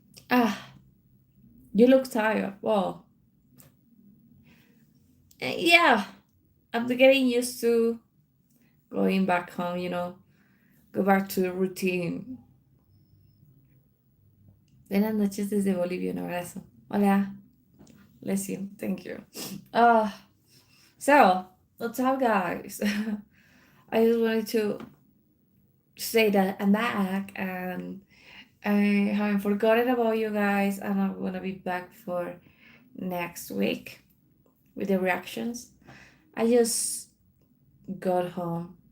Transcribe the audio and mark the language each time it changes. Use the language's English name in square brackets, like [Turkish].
[English] Ah, you look tired. Wow. Yeah, I'm getting used to going back home, go back to the routine. [Spanish] Buenas noches desde Bolivia, un abrazo. [English] Hola, bless you, thank you. Uh, so, what's up, guys? I just wanted to say that I'm back and I haven't forgotten about you guys, and I'm gonna be back for next week with the reactions. I just got home